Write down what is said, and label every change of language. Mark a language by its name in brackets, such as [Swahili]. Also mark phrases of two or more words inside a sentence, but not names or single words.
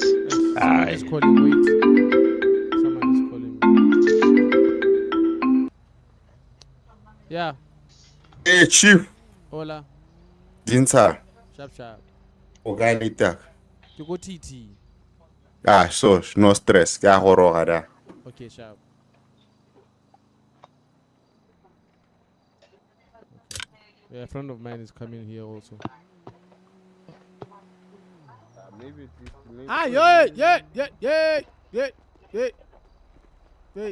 [English] Someone is calling. Wait. Someone is calling me. Yeah. Hey, Chief. Hola. Dinta. Sharp. Organita. You go TT. So no stress. [Tswana] Ke a goroga da. [English] Okay, sharp. Okay. Yeah, a friend of mine is coming here also. Maybe at least maybe. Ah, yeah.